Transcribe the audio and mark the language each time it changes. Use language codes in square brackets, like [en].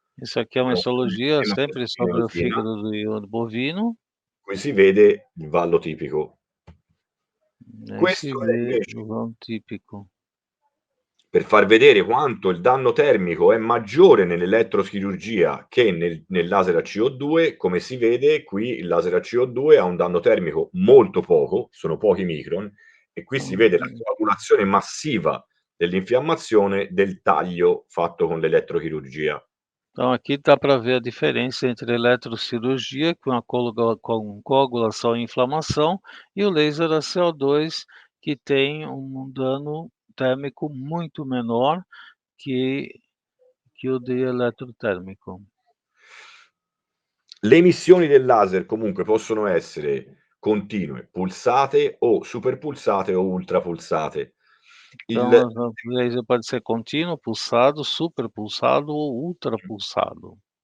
[pt] Isso aqui é uma histologia sempre sobre o fígado do bovino. [it] Qui si vede il vallo tipico. [pt] Aí se [it] Questo è [pt] vê [it] invece [pt] o vão típico. [it] per far vedere quanto il danno termico è maggiore nell'elettrochirurgia che nel laser a CO2, come si vede qui il laser a CO2 ha un danno termico molto poco, sono pochi micron, e qui si vede la coagulazione massiva dell'infiammazione del taglio fatto con l'elettrochirurgia. [pt] Então aqui dá para ver a diferença entre a eletrocirurgia, com a com coagulação e inflamação, e o laser a CO2, que tem um dano térmico muito menor que o de eletrotermico. [it] Le emissioni del laser comunque possono essere continue, pulsate o superpulsate o ultrapulsate. [pt] Então, o laser pode ser contínuo, pulsado, superpulsado ou ultrapulsado.